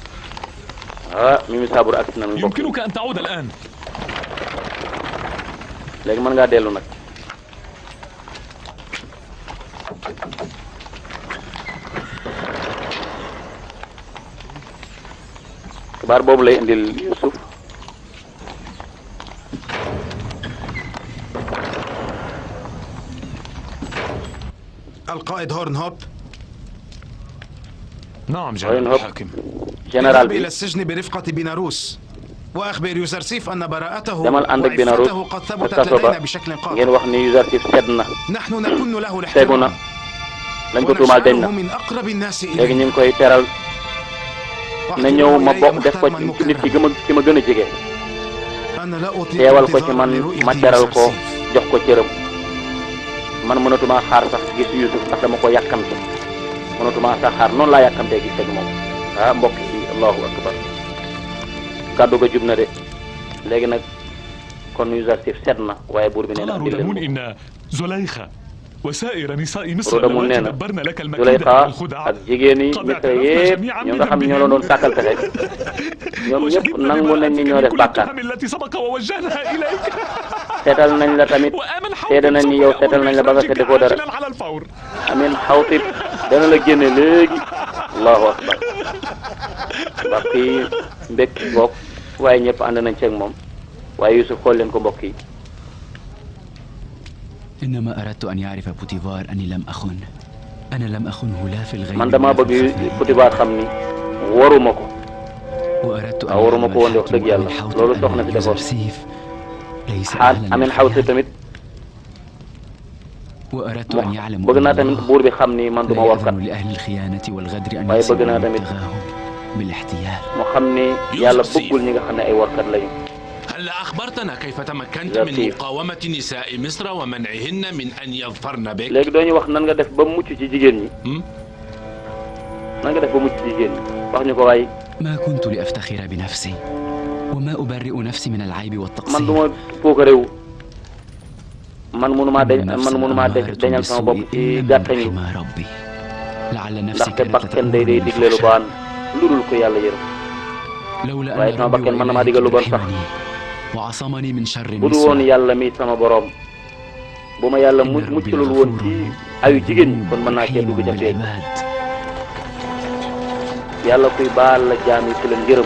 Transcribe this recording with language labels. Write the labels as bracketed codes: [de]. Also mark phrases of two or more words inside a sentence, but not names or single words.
[wo] Mimi Sabour agsi na mbokk [ar] يمكنك أن تعود الآن [wo] léegi mën ngaa dellu nag. xibaar boobu lay indil Yusuf [ar] القائد هورن هوب. نعم جناب الحاكم. جنرال إلى السجن برفقة بيلاروس وأخبر يوزرسيف أن براءته وعفته قد ثبتت لدينا بشكل قاطع. نحن نكن له الاحترام ونشعره من أقرب الناس إليه. [wo] na ñëw ma bokk def ko ci nit ki ma gën a jege teewal ko ci man ma teral ko jox ko cëram man mënatuma xaar sax gis Yusuf ndax dama ko yàkkamte mënatuma sax xaar noonu laa yàkkamtee gis ak moom ah mbokk yi [ar] الله أكبر [wo] kàddu ga jub na de léegi nag kon Yuusuf set na waaye buur bi nee na [ar] إن زليخة وسائر نساء مصر [wo] Rodamoun nee na [ar] تدبرن لك المكيدة Zulayxa والخدعة [wo] ak jigéen yi Misra yépp ñoo nga xam ñoo la doon sàkkal pexe ñoom ñëpp nangu nañ ni ñoo def bàkkaar [ar] التي سبق ووجهها إليك [wo] seetal nañ la tamit seede nañ ni yow seetal nañ la ba nga seede koo dara [ar] على الفور [wo] Amin Xawtib dana la génne léegi [ar] الله أكبر [wo] mbokk yi mbég boog waaye ñëpp ànd nañ ci ak moom waaye Yusuf xool leen ko mbokk yi [ar] إنما أردت أن يعرف بوتيفار أني لم أخن. أنا لم أخنه لا في الغيب. [wo] man dama bëgg Potifar xam ni waruma ko. [ar] وأردت أن [wo] waruma ko woon wax dëgg yàlla loolu soxna si defoon. xaal Amin Xawtib tamit. [ar] وأردت أن يعلم. [wo] bëgg naa tamit buur bi xam ni man duma warkat. [ar] لأهل الخيانة والغدر أن [wo] waaye bëgg naa tamit [ar] بالاحتيال. [wo] mu xam ni yàlla bëggul ñi nga xam ne ay warkat lañu. [ar] هل أخبرتنا كيف تمكنت من مقاومة نساء مصر ومنعهن من أن يظفرن بك؟ [wo] léegi doo ñu wax nan nga def ba mucc ci jigéen ñi. nan nga def ba mucc ci jigéen ñi wax ñu ko waaye. [ar] ما كنت لأفتخر بنفسي وما أبرئ نفسي من العيب والتقصير. [wo] man du ma foog a réew man mënumaa dañal sama bopp ci gàttañu ndaxte bakkan day digle lu baax lu dul ko yàlla yërëm waaye sama bakkan mën na maa digal lu bon sax. bu du woon yàlla mi sama borom bu ma yàlla muccalul woon ci ayu jigéen ñi kon mën naa cee dugg ca feeñ yàlla kuy baal la jaam yi ku leen ngërëm